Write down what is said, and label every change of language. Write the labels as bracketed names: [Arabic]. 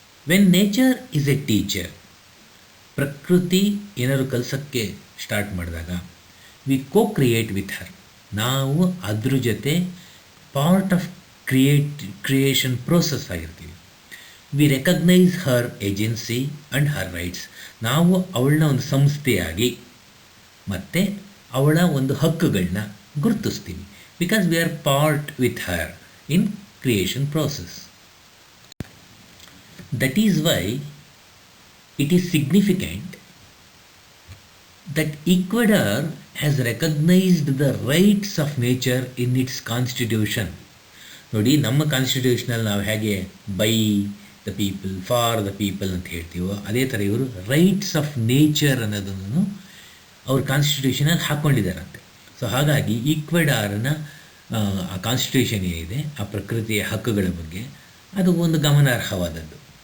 [English] when nature is a teacher, [Kannada] ಪ್ರಕೃತಿ ಏನಾದ್ರು ಕಲಿಸೋಕ್ಕೆ start ಮಾಡಿದಾಗ [English] we create with her, [Kannada] ನಾವು ಅದ್ರ ಜೊತೆ [English] Part of creation process ಆಗಿರ್ತೀವಿ. We recognise her agency and her rights, [Kannada] ನಾವು ಅವಳನ್ನ ಒಂದು ಸಂಸ್ಥೆಯಾಗಿ ಮತ್ತು ಅವಳ ಒಂದು ಹಕ್ಕುಗಳನ್ನ ಗುರುತಿಸ್ತೀವಿ. [English] Because we are part with her in creation process. That is why it is significant that Ecuador has recognized the rights of nature in its constitution. [Kannada] ನೋಡಿ, ನಮ್ಮ ಕಾನ್ಸ್ಟಿಟ್ಯೂಷನಲ್ಲಿ ನಾವು ಹೇಗೆ [English] by the people for the people [Kannada] ಅಂತ ಹೇಳ್ತೀವೋ, ಅದೇ ಥರ ಇವರು rights of nature ಅನ್ನೋದನ್ನು ಅವ್ರ ಕಾನ್ಸ್ಟಿಟ್ಯೂಷನಲ್ಲಿ ಹಾಕ್ಕೊಂಡಿದ್ದಾರಂತೆ. ಸೊ ಹಾಗಾಗಿ ಈಕ್ವೆಡಾರ್ನ ಆ ಕಾನ್ಸ್ಟಿಟ್ಯೂಷನ್ ಏನಿದೆ ಆ ಪ್ರಕೃತಿಯ ಹಕ್ಕುಗಳ ಬಗ್ಗೆ ಅದು ಒಂದು ಗಮನಾರ್ಹವಾದದ್ದು.